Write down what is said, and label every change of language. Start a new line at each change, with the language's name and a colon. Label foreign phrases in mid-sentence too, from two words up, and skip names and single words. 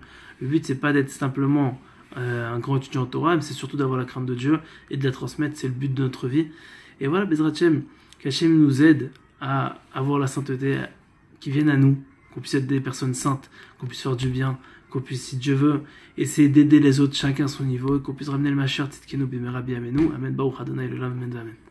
French: Le but c'est pas d'être simplement un grand étudiant en Torah, mais c'est surtout d'avoir la crainte de Dieu et de la transmettre, c'est le but de notre vie. Et voilà,
Hebrew: בעזרת השם,
French: qu'Hashem nous aide à avoir la sainteté qui vienne à nous, qu'on puisse être des personnes saintes, qu'on puisse faire du bien, qu'on puisse, si Dieu veut, essayer d'aider les autres, chacun à son niveau, et qu'on puisse ramener le
Hebrew: משיח צדקנו במהרה בימינו אמן ברוך אדוני לעולם אמן אמן.